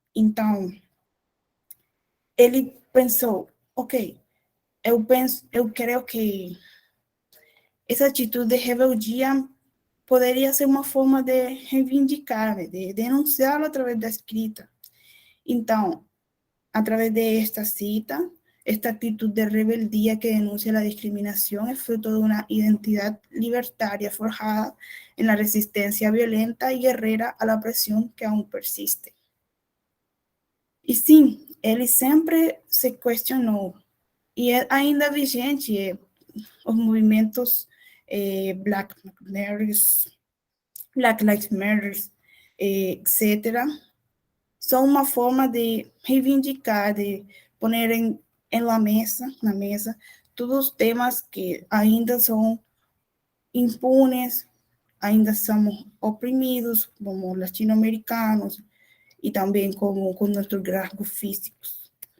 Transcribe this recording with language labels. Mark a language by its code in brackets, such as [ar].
[pt] Então, ele pensou, ok, eu creio que essa atitude de rebeldia poderia ser uma forma de reivindicar, de denunciá-lo através da escrita. Então, através desta [es] cita, esta actitud de rebeldía que denuncia la discriminación es fruto de una identidad libertaria forjada en la resistencia violenta y guerrera a la opresión que aún persiste. [pt] E sim, ele sempre se questionou, e é ainda vigente os movimentos Black Lives Matter, etc., são uma forma de reivindicar, de [es] poner [pt] na mesa, todos os temas que ainda são impunes, ainda somos oprimidos como latino-americanos e também com nossos rasgos físicos.